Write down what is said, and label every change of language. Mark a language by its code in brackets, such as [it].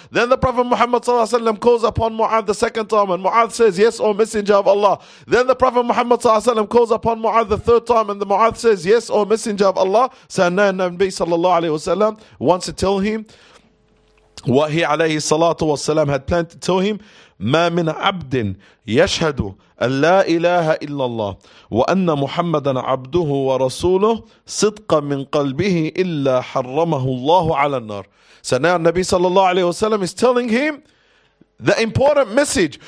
[en] Then the Prophet Muhammad sallallahu alayhi wasallam calls upon Mu'adh the second time, and Mu'adh says, "Yes, O Messenger of Allah." Then the Prophet Muhammad sallallahu alayhi wasallam calls upon Mu'adh the third time, and the Mu'adh says, "Yes, O Messenger of Allah." So now the Nabi sallallahu alayhi wasallam wants to tell him what he alayhi salatu wasallam had planned to tell him. [ar] ما من عبد يشهد أن لا إله إلا الله وأن محمدا عبده ورسوله صدقا من قلبه إلا حرمه الله على النار. [en] So now Nabi sallallahu alayhi wasallam is telling him the important message.